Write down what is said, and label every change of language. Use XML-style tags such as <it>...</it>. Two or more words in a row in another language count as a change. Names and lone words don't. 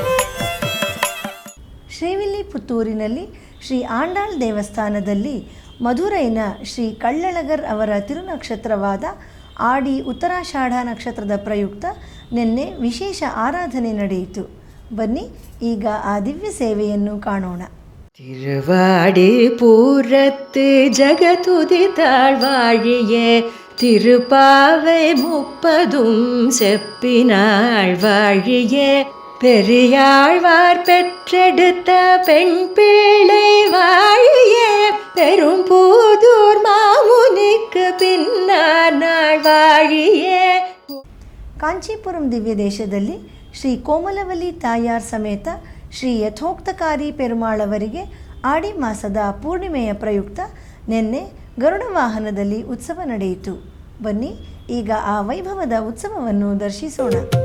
<kn>ಶ್ರೀವಿಲ್ಲಿಪುತ್ತೂರಿನಲ್ಲಿ ಶ್ರೀ ಆಂಡಾಳ್ ದೇವಸ್ಥಾನದಲ್ಲಿ ಮಧುರೈನ ಶ್ರೀ ಕಳ್ಳಳಗರ್ ಅವರ ತಿರುನಕ್ಷತ್ರವಾದ ಆಡಿ ಉತ್ತರಾಷಾಢ ನಕ್ಷತ್ರದ ಪ್ರಯುಕ್ತ ನಿನ್ನೆ ವಿಶೇಷ ಆರಾಧನೆ ನಡೆಯಿತು. ಬನ್ನಿ ಈಗ ಆ ದಿವ್ಯ ಸೇವೆಯನ್ನು ಕಾಣೋಣ.</kn> <ta>திருவாடி பூரத்து ஜகதுதித்தாள் வாழியே திருப்பாவை 30 செப்பினாள் வாழியே பெரியாழ்வார் பெற்றெடுத்த பெண் பிள்ளை வாழியே பெரும்பூதூர் மாமுனிக்கு பின்னாள் வாழியே.</ta> <kn>ಕಾಂಚೀಪುರಂ ದಿವ್ಯ ದೇಶದಲ್ಲಿ ಶ್ರೀ ಕೋಮಲವಲ್ಲಿ ತಾಯಾರ್ ಸಮೇತ ಶ್ರೀ ಯಥೋಕ್ತಕಾರಿ ಪೆರುಮಾಳವರಿಗೆ ಆಡಿ ಮಾಸದ ಪೂರ್ಣಿಮೆಯ ಪ್ರಯುಕ್ತ ನಿನ್ನೆ ಗರುಡ ವಾಹನದಲ್ಲಿ ಉತ್ಸವ ನಡೆಯಿತು. ಬನ್ನಿ ಈಗ ಆ ವೈಭವದ ಉತ್ಸವವನ್ನು ದರ್ಶಿಸೋಣ.</kn>